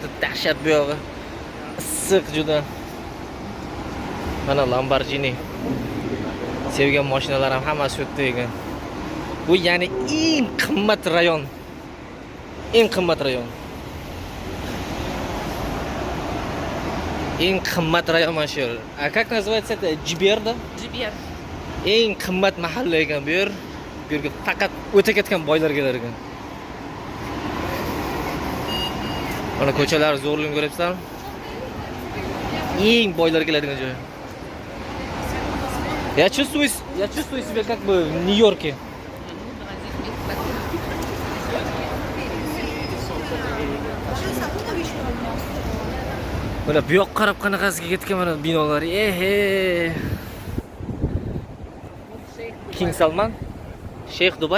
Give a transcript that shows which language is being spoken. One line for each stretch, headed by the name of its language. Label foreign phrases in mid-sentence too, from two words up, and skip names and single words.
Uzbek: Dahshat bu yog'i. Issiq juda. Mana Lamborghini. Sevgan mashinalar ham hammasi shu yerda ekan. Bu ya'ni eng qimmat rayon. Eng qimmat rayon. Eng qimmat rayon mana shu.
Russian: A как называется это?
Uzbek: Jibir da? Jibir. Eng qimmat mahalla ekan bu yer. Bu yerga faqat o'ta ketgan boylar kelar ekan. Mana ko'chalar zo'rligini ko'ryapsizlarmi? Eng boylar keladigan joy.
Russian: Я чувствую себя как бы в Нью-Йорке.
Uzbek: Mana bu yoqqa qarab qanaqasiga ketgan mana binolar. King Salman, Sheikh Dubai.